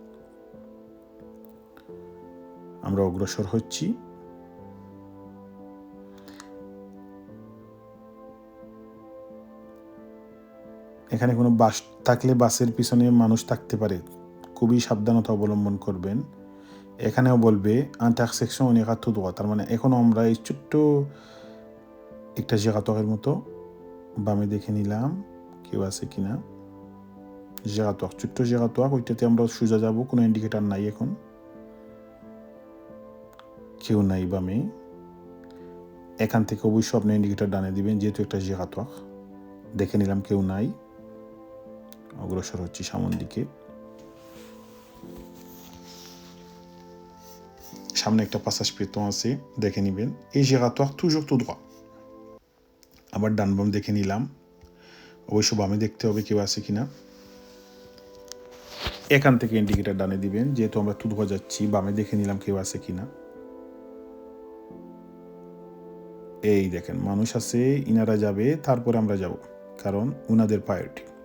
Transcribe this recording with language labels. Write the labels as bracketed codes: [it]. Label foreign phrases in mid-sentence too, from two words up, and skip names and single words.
[bn] আমরা অগ্রসর হচ্ছি। এখানে কোনো বাস থাকলে বাসের পিছনে মানুষ থাকতে পারে, খুবই সাবধানতা অবলম্বন করবেন। এখানেও বলবে [fr] intersection on ira tout droit, [bn] তার মানে এখনও আমরা এই ছোট্ট একটা জায়গাতকের মতো বামে দেখে নিলাম কেউ আছে কিনা। জায়গাতক, ছোট্ট জায়গাতক, ওইটাতে আমরা সোজা যাব। কোনো ইন্ডিকেটার নাই, এখন কেউ নাই বামে। এখান থেকে অবশ্যই আপনি ইন্ডিকেটার ডানে দিবেন, যেহেতু একটা জায়গাতক। দেখে নিলাম কেউ নাই, অগ্রসর হচ্ছি সামনের দিকে। সামনে একটা [fr] passage piéton [bn] আছে, দেখে নিবেন। এই জায়গাতক [fr] toujours tout droit, [bn] আবার ডান বাম দেখে নিলাম, অবশ্য বামে দেখতে হবে কেউ আছে কিনা। এখান থেকে ইন্ডিকেটার ডানে দিবেন, যেহেতু আমরা তুদুয়া যাচ্ছি, বামে দেখে নিলাম কেউ আছে কিনা। এই দেখেন মানুষ আছে, ইনারা যাবে, তারপরে আমরা যাব, কারণ উনাদের প্রায়োরিটি।